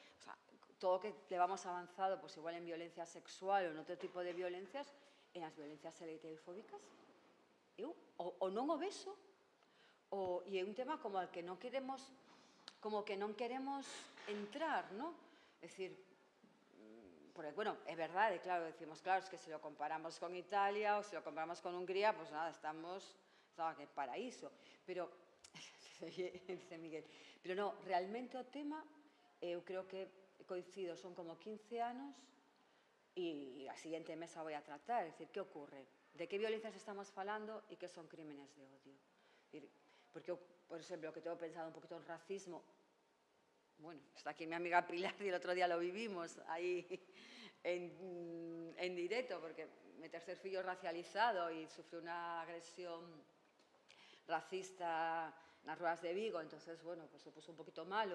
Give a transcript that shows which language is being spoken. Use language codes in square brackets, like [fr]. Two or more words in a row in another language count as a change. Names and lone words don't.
[gl] Profe, todo que levamos avanzado, pues igual en violencia sexual ou en outro tipo de violencias, en as violencias LGTBI-fóbicas, ou non o vexo, e é un tema como al que non queremos entrar, ¿no? [es] Es decir, porque, bueno, [gl] é verdade, claro, decimos, claro, [es] es que se lo comparamos con Italia ou se lo comparamos con Hungría, pues nada, estamos en paraíso. Pero, dice Miguel, pero no, [gl] realmente o tema, eu creo que coincido, son como 15 anos e a siguiente mesa [es] voy a tratar, es decir, ¿qué ocurre? [gl] ¿De qué violencias estamos falando e que son crímenes de odio? [es] Porque, [gl] por exemplo, [es] que tengo pensado un poquito en racismo, bueno, está aquí mi amiga Pilar y el otro día lo vivimos ahí en directo, porque mi tercer fillo es racializado y sufrió una agresión racista en las ruedas de Vigo, entonces, bueno, pues se puso un poquito malo.